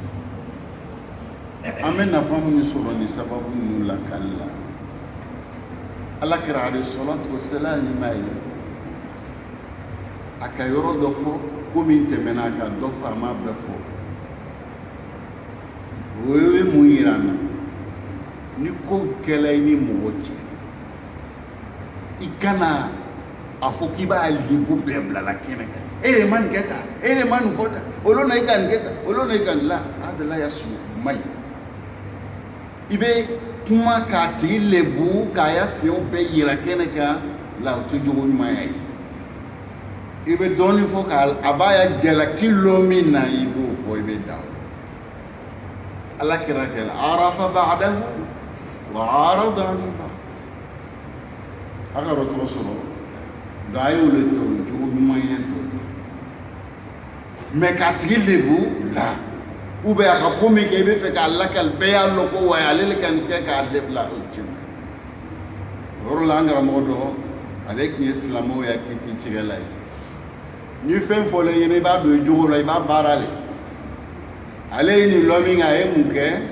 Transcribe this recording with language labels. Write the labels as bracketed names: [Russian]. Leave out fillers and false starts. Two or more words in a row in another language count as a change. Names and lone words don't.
[Bambara] an bɛ nafa minnu sɔrɔ ni sababu ninnu lakali la alakira [Arabic] عليه الصلاة والسلام [Bambara] ni ma ye a ka yɔrɔ dɔ fɔ ko min tɛmɛna a ka dɔ fɔ a m'a bɛɛ fɔ o ye mun yira an na ni ko kɛla i ni mɔgɔ cɛ i kana a fɔ k'i b'a lembu bɛɛ bilala kɛnɛ kan e de ma nin kɛ tan e de ma nin fɔ tan olu na i ka nin kɛ tan olu na i ka nin la adala ya su ma ɲi i bɛ kuma k'a tigi lebu k'a ya fiɲɛw bɛɛ yira kɛnɛ kan la o tɛ jogo ɲuman ye i bɛ dɔɔnin fɔ k'a b'a ya jalaki lɔ min na i b'o fɔ i bɛ dan ala kira kɛla [Arabic] عرف بعضه وأعرض عن بعض [Bambara] a ka yɔrɔ tɔgɔ sɔrɔ donc a y'o le to jogo ɲuman ye mais k'a tigi lebu la [French] ou bien [Bambara] a ka ko min kɛ i bɛ fɛ k'a lakali bɛɛ y'a lɔ ko wa ale le ka nin kɛ k'a lebila o tiɲɛ o yɔrɔ la an karamɔgɔ dɔ ale tun ye silamɛw ya kiti tigɛla ye ni fɛn fɔlen ɲɛna i b'a don i jogo la i b'a baara le ale ye nin lɔ min kɛ a ye mun kɛ